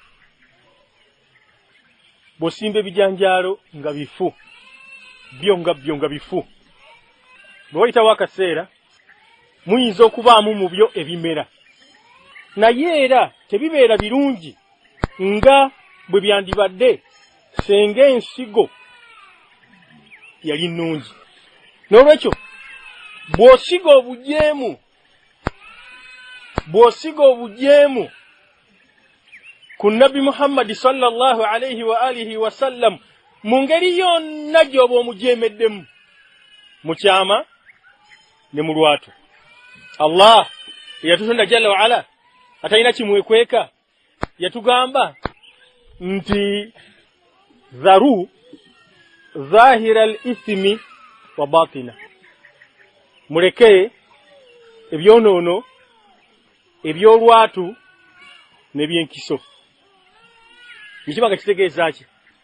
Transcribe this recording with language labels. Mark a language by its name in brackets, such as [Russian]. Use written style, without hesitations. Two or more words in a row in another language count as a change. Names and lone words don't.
[Ganda] bw'osimba ebijanjaalo nga bifu byo nga bifu bwe wayitawo akaseera muyinza okubaamu mu byo ebimera naye era tebibeera birungi nga bwe byandibadde senga ensigo yali nnungi n'olwekyo bw'osiga obujeemu ku nabbi Muhammad [Arabic] صلى الله عليه وآله و [Ganda] sallam mu ngeri yonna gy'oba omujeemeddemu mu kyama ne mu lwatu Allah yatutonda [Arabic] جل وعلا [Ganda] atalina kimwekweka yatugamba nti [Arabic] ذروا ظاهر الإثم وباطن [Ganda] muleke ebyonoono ebyolwatu n'ebyenkiso nikibanga kitegeeza ki